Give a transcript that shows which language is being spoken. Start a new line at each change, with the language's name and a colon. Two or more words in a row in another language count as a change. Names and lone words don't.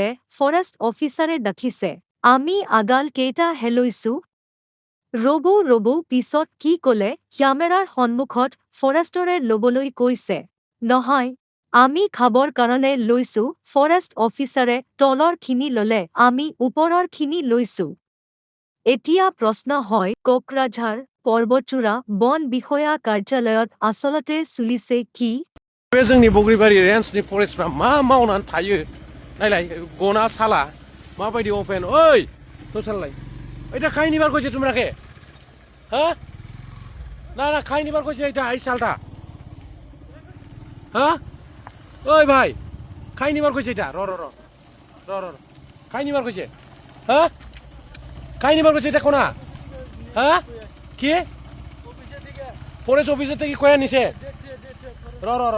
Assamese: ফৰেষ্ট অফিচাৰে দেখিছে আমি আগাল কেইটা হেলৈছো ৰ'ব পিছত কি ক'লে কেমেৰাৰ সন্মুখত ফৰেষ্টৰে ল'বলৈ কৈছে নহয় আমি খাবৰ কাৰণে লৈছো ফৰেষ্ট অফিচাৰে তলৰ খিনি ল'লে আমি ওপৰৰ খিনি লৈছো এতিয়া প্ৰশ্ন হয় কোকৰাঝাৰ পৰ্বতচূড়া বন বিষয়া কাৰ্যালয়ত আচলতে চলিছে কি
Bodo: बे जोंनि बग्रिबारि रेन्जनि फरेस्टफ्रा मा मावनानै थायो नायलाय गना साला माबायदि अपेन ओइ दसालाय
Bangla: এটা খাই নিবার কইছে তোমরাকে হ্যাঁ না খাই নিবার কইছে এটা এই শালটা হ্যাঁ ওই ভাই খাই নিবার কইছে এটা র খাই নিবার কইছে হ্যাঁ খাই নিবার কইছে এটা কোনা হ্যাঁ কি ফরেস্ট অফিসার থেকে কয়া নিছে র